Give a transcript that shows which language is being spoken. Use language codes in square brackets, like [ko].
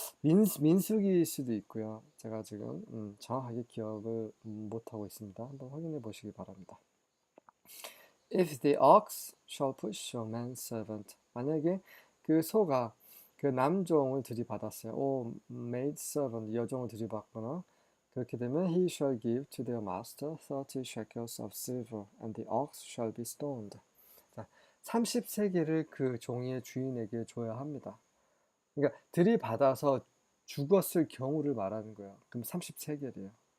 [ko] 민수기일 수도 있고요. 제가 지금 정확하게 기억을 못하고 있습니다. 한번 확인해 보시기 바랍니다. [en] If the ox shall push your manservant. [ko] 만약에 그 소가 그 남종을 들이받았어요. [en] maidservant, [ko] 여종을 들이받거나 그렇게 되면 [en] he shall give to their master 30 shekels of silver and the ox shall be stoned. 자, [ko] 30세계를 그 종이의 주인에게 줘야 합니다. 그러니까 들이받아서 죽었을 경우를 말하는 거예요. 그럼 30세계래요.